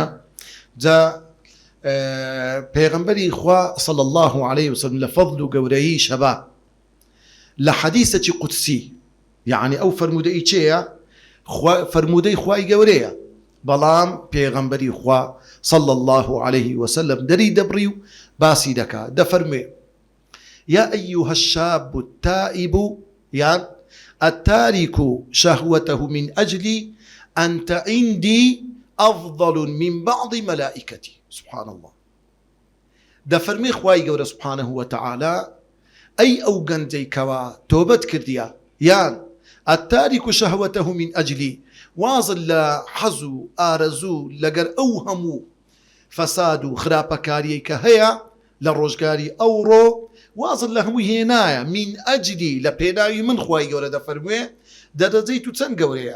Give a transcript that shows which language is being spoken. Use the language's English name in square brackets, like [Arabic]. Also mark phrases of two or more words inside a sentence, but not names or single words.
[Central Kurdish] جا پێغەمبەری خوا [Arabic] صلی الله عليه وسلم [Central Kurdish] لە فەضل و گەورەیی شەباب لە حەدیثێکی قودسی، یعنی ئەو فەرموودەی چێیە؟ فەرموودەی خوای گەورەیە، بەڵام پێغەمبەری خوا [Arabic] صلی الله عليه وسلم [Central Kurdish] دەری دەبڕی و باسی دەکا، دەفەرموێ [Arabic] یا ئەیها الشاب التائب [Central Kurdish] یان [Arabic] التارك شهوته من أجلي أنت عندي أفضل من بعض ملائكتي. سبحان الله. [Central Kurdish] دەفەرمێ خوای گەورە [Arabic] سبحانه وتعالى [Central Kurdish] ئەی ئەو گەنجەی کەوا تۆبەت کردیە، یان [Arabic] التارك شهوته من أجلي، [Central Kurdish] وازن لە حەز و ئارەزوو لەگەر ئەو هەموو فەساد و خراپەکاریەی کە هەیە لە ڕۆژگاری ئەوڕۆ، وازن لە هەمووی هێنایە [Arabic] من ئەجلی، [Central Kurdish] لە پێناوی من خوای گەورە دەفەرموێ دەرەجەی تو چەند گەورەیە؟